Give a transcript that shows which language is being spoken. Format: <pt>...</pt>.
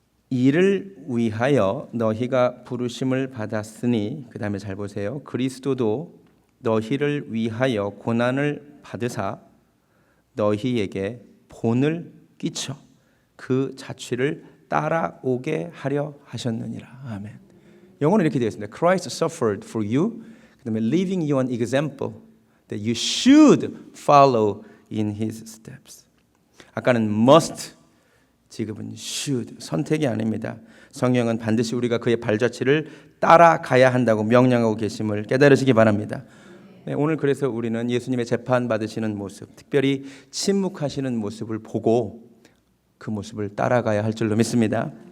<ko>이를 위하여 너희가 부르심을 받았으니, 그 다음에 잘 보세요. 그리스도도 너희를 위하여 고난을 받으사 너희에게 본을 끼쳐 그 자취를 따라오게 하려 하셨느니라. 아멘. 영어는 이렇게 되어 있습니다.</ko> <en>Christ suffered for you,</en> <ko>그 다음에</ko> <en>leaving you an example that you should follow in his steps.</en> <ko>아까는 must, 지금은 should, 선택이 아닙니다. 성경은 반드시 우리가 그의 발자취를 따라가야 한다고 명령하고 계심을 깨달으시기 바랍니다. 네, 오늘 그래서 우리는 예수님의 재판받으시는 모습, 특별히 침묵하시는 모습을 보고 그 모습을 따라가야 할 줄로 믿습니다.</ko>